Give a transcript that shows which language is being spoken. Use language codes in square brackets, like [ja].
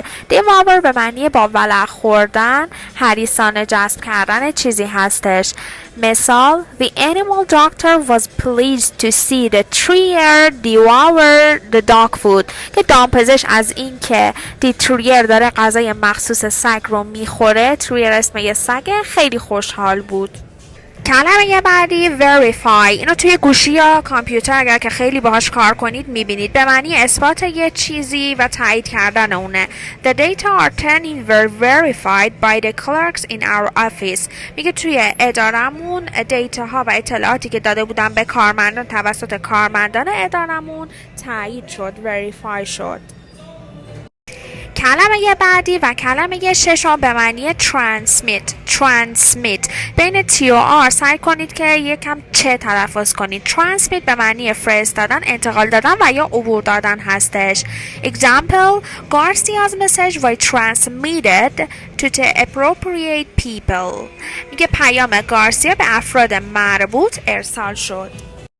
[fa] devour به معنی با ولع خوردن، هریسانه جذب کردن چیزی هستش. [en] مثال: The animal doctor was pleased to see the terrier devour the dog food. [fa] که دامپزشک از این که تریر داره غذای مخصوص سگ رو میخوره، تریر اسم یه سگه، خیلی خوشحال بود. کلمه بعدی verify. اینو توی گوشی یا کامپیوتر اگر که خیلی باهاش کار کنید میبینید. به معنی اثبات یه چیزی و تایید کردن اونه. [en] The data obtained were verified by the clerks in our office. [fa] میگه توی ادارمون دیتاها و اطلاعاتی که داده بودن به کارمندان توسط کارمندان ادارمون تایید شد، verify شد. کلمه بعدی و کلمه ششم به معنی transmit. بین تی و آر سعی کنید که یکم چه تلفظ کنید. transmit به معنی فرستادن، انتقال دادن و یا عبور دادن هستش. [en] Example: Garcia's message was transmitted to the appropriate people. [fa] میگه پیام گارسیا به افراد مربوط ارسال شد.